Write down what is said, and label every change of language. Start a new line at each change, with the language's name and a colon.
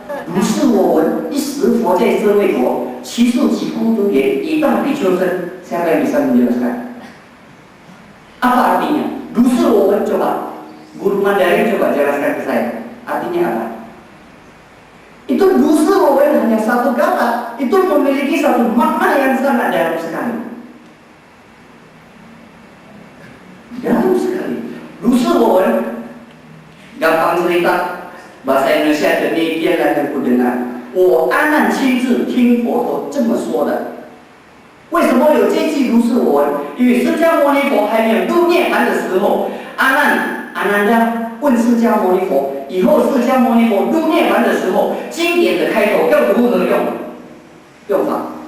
Chinese: 如是我闻，一时佛在舍卫国，其数几孤独也，以大比丘身。
Indonesian: Siapa yang bisa menjelaskan? Apa artinya? 如是我闻 coba, guru Mandarin coba jelaskan ke saya. Artinya apa? Itu 如是我闻 hanya satu kata, itu memiliki satu makna yang sangat dalam sekali. Dalam sekali. 如是我闻 gampang cerita bahasa Indonesia demikian yang ku dengar，
Chinese: 我阿难亲自听佛陀这么说的。为什么有这句如是我闻？因为释迦牟尼佛还没有入涅槃的时候，阿难阿难达问释迦牟尼佛，以后释迦牟尼佛入涅槃的时候，经典的开头要如何用法？